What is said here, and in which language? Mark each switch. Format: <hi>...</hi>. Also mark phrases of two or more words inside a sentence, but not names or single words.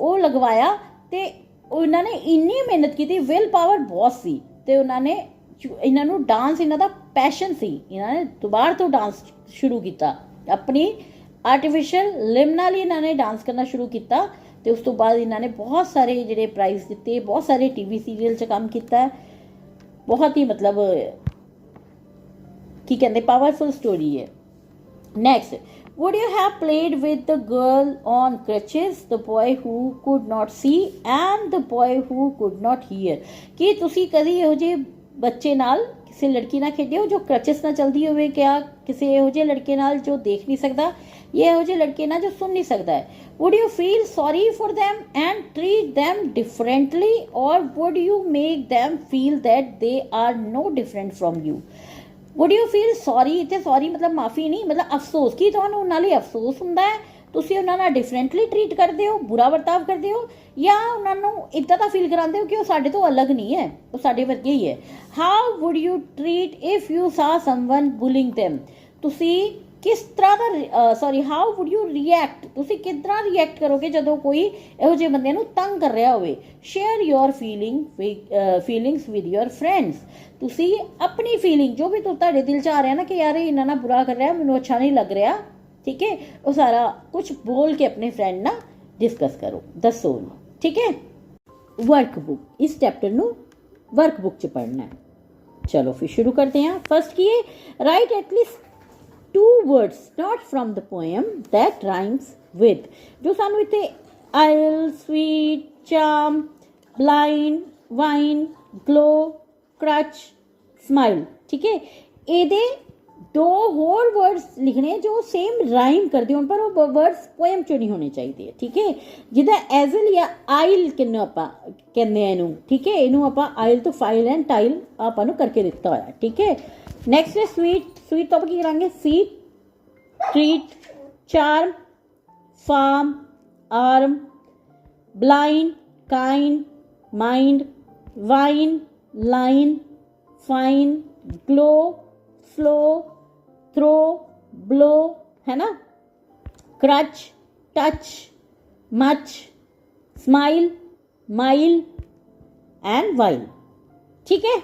<pa>ਉਹ ਲਗਵਾਇਆ ਤੇ ਉਹਨਾਂ ਨੇ ਇੰਨੀ ਮਿਹਨਤ ਕੀਤੀ,</pa> <en>will power</en> <pa>ਬਹੁਤ ਸੀ, ਤੇ ਉਹਨਾਂ ਨੇ ਇਹਨਾਂ ਨੂੰ ਡਾਂਸ, ਇਹਨਾਂ ਦਾ ਪੈਸ਼ਨ ਸੀ, ਇਹਨਾਂ ਨੇ ਦੁਬਾਰਾ ਤੋਂ ਡਾਂਸ ਸ਼ੁਰੂ ਕੀਤਾ, ਆਪਣੀ</pa> <en>artificial limb</en> <pa>ਨਾਲ ਹੀ ਇਹਨਾਂ ਨੇ ਡਾਂਸ ਕਰਨਾ ਸ਼ੁਰੂ ਕੀਤਾ। ਤੇ ਉਸ ਤੋਂ ਬਾਅਦ ਇਹਨਾਂ ਨੇ ਬਹੁਤ ਸਾਰੇ ਜਿਹੜੇ ਪ੍ਰਾਈਜ਼ ਦਿੱਤੇ, ਬਹੁਤ ਸਾਰੇ</pa> <en>TV serial</en> <pa>'ਚ ਕੰਮ ਕੀਤਾ। ਬਹੁਤ ਹੀ ਮਤਲਬ ਕੀ ਕਹਿੰਦੇ</pa> <en>powerful story</en> <pa>ਹੈ। ਨੈਕਸਟ,</pa> <en>would you have played with the girl on crutches, the boy who could not see and the boy who could not hear?</en> <pa>ਕੀ ਤੁਸੀਂ ਕਦੀ ਇਹੋ ਜਿਹੇ ਬੱਚੇ ਨਾਲ, ਕਿਸੇ ਲੜਕੀ ਨਾਲ ਖੇਡੇ ਹੋ ਜੋ ਕ੍ਰਚਸ ਨਾਲ ਚਲਦੀ ਹੋਵੇ? ਕਿਆ ਕਿਸੇ ਇਹੋ ਜਿਹੇ ਲੜਕੇ ਨਾਲ ਜੋ ਦੇਖ ਨਹੀਂ ਸਕਦਾ, ਜਾਂ ਇਹੋ ਜਿਹੇ ਲੜਕੇ ਨਾਲ ਜੋ ਸੁਣ ਨਹੀਂ ਸਕਦਾ ਹੈ?</pa> <en>would you feel sorry for them and treat them differently, or would you make them feel that they are no different from you? would you feel sorry,</en> <pa>ਇੱਥੇ ਸੌਰੀ ਮਤਲਬ ਮਾਫੀ ਨਹੀਂ, ਮਤਲਬ ਅਫਸੋਸ, ਕਿ ਤੁਹਾਨੂੰ ਉਹਨਾਂ ਲਈ ਅਫਸੋਸ ਹੁੰਦਾ ਹੈ, ਤੁਸੀਂ ਉਹਨਾਂ ਨਾਲ</pa> <en>differently treat</en> <pa>ਕਰਦੇ ਹੋ, ਬੁਰਾ ਵਰਤਾਵ ਕਰਦੇ ਹੋ, ਜਾਂ ਉਹਨਾਂ ਨੂੰ ਇੱਦਾਂ ਦਾ ਫੀਲ ਕਰਾਉਂਦੇ ਹੋ ਕਿ ਉਹ ਸਾਡੇ ਤੋਂ ਅਲੱਗ ਨਹੀਂ ਹੈ, ਉਹ ਸਾਡੇ ਵਰਗੇ ਹੀ ਹੈ?</pa> <en>how would you treat if you saw someone bullying them?</en> <pa>ਤੁਸੀਂ ਕਿਸ ਤਰ੍ਹਾਂ ਦਾ</pa> <en>how would you react,</en> <pa>ਤੁਸੀਂ ਕਿਸ ਤਰ੍ਹਾਂ ਰਿਐਕਟ ਕਰੋਗੇ ਜਦੋਂ ਕੋਈ ਇਹੋ ਜਿਹੇ ਬੰਦੇ ਨੂੰ ਤੰਗ ਕਰ ਰਿਹਾ ਹੋਵੇ?</pa> <en>share your feelings with your friends,</en> <pa>ਤੁਸੀਂ ਆਪਣੀ ਫੀਲਿੰਗ ਜੋ ਵੀ ਤੁਹਾਡੇ ਦਿਲ 'ਚ ਆ ਰਿਹਾ ਨਾ ਕਿ ਯਾਰ ਇਹਨਾਂ ਨਾਲ ਬੁਰਾ ਕਰ ਰਿਹਾ, ਮੈਨੂੰ ਅੱਛਾ ਨਹੀਂ ਲੱਗ ਰਿਹਾ, ਠੀਕ ਹੈ, ਉਹ ਸਾਰਾ ਕੁਝ ਬੋਲ ਕੇ ਆਪਣੇ ਫਰੈਂਡ ਨਾਲ ਡਿਸਕਸ ਕਰੋ, ਦੱਸੋ ਉਹਨੂੰ, ਠੀਕ ਹੈ। ਵਰਕਬੁੱਕ, ਇਸ ਚੈਪਟਰ ਨੂੰ ਵਰਕਬੁੱਕ 'ਚ ਪੜ੍ਹਨਾ ਹੈ। ਚਲੋ ਫਿਰ ਸ਼ੁਰੂ ਕਰਦੇ ਹਾਂ।</pa> <en>ਫਸਟ</en> <pa>ਕੀ ਹੈ?</pa> <en>write at least 2 words not from the poem that rhymes with,</en> <pa>ਜੋ ਸਾਨੂੰ ਇੱਥੇ</pa> <en>aisle, sweet, charm, blind, vine, glow, crutch, smile,</en> <pa>ਠੀਕ ਹੈ, ਇਹਦੇ 2 ਹੋਰ ਵਰਡਸ ਲਿਖਣੇ ਜੋ</pa> <en>same rhyme</en> <pa>ਕਰਦੇ ਹੋਣ, ਪਰ ਉਹ ਵਰਡਸ ਪੋਇਮ 'ਚੋਂ ਨਹੀਂ ਹੋਣੇ ਚਾਹੀਦੇ, ਠੀਕ ਹੈ। ਜਿੱਦਾਂ ਐਜ਼ਲ ਜਾਂ ਆਇਲ ਕਿੰਨੂੰ ਆਪਾਂ ਕਹਿੰਦੇ ਆ ਇਹਨੂੰ, ਠੀਕ ਹੈ, ਇਹਨੂੰ ਆਪਾਂ ਆਇਲ ਤੋਂ</pa> <en>file and tile</en> <pa>ਆਪਾਂ ਨੂੰ ਕਰਕੇ ਦਿੱਤਾ ਹੋਇਆ, ਠੀਕ ਹੈ।</pa> <en>ਨੈਕਸਟ ਹੈ ਸਵੀਟ, ਸਵੀਟ</en> <pa>ਤੋਂ ਆਪਾਂ ਕੀ ਕਰਾਂਗੇ?</pa> <en>seat, treat, charm, farm, arm, blind, kind, mind, vine, line, fine, glow, flow, throw, blow,</en> <pa>ਹੈ ਨਾ,</pa> <en>crutch, touch, much, smile, mile and while,</en> <pa>ਠੀਕ ਹੈ।</pa>